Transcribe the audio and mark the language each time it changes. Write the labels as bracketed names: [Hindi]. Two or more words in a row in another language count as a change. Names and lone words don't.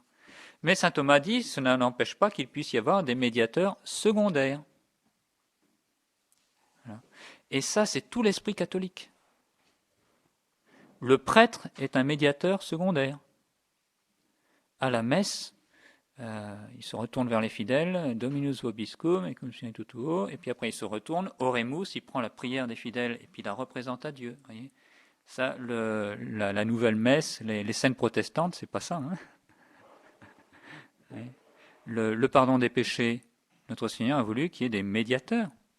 [French] Mais saint Thomas dit, cela n'empêche pas qu'il puisse y avoir des médiateurs secondaires. Voilà. Et ça, c'est tout l'esprit catholique. Le prêtre est un médiateur secondaire. À la messe, il se retourne vers les fidèles, [Latin] Dominus vobiscum, [French] et puis après il se retourne, Oremus, il prend la prière des fidèles et puis il la représente à Dieu. Voyez, ça, la nouvelle messe, les scènes protestantes, c'est pas ça. Hein. Le pardon des péchés, notre Seigneur a voulu qu'il y ait des médiateurs.